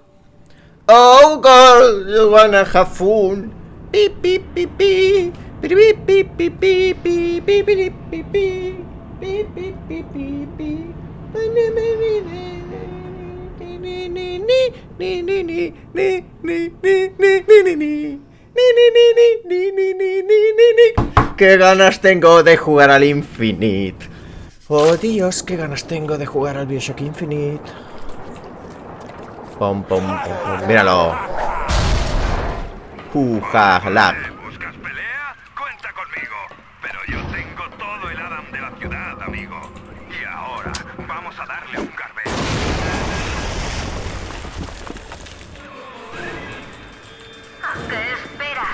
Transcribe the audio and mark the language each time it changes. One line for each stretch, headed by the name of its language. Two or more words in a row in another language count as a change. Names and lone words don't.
English: Oh girl, you wanna have fun? Beep beep beep beep. Beep beep beep beep beep beep beep beep beep beep beep beep beep.
Spanish: ¡Qué ganas tengo de jugar al Infinite! ¡Oh Dios, qué ganas tengo de jugar al BioShock Infinite! Pom, pom, pom, pom. ¡Míralo! ¡Lag! ¿Buscas pelea? Cuenta conmigo. Pero yo tengo todo el Adam de la ciudad, amigo. Y ahora vamos a darle un garbeo. ¿Qué esperas?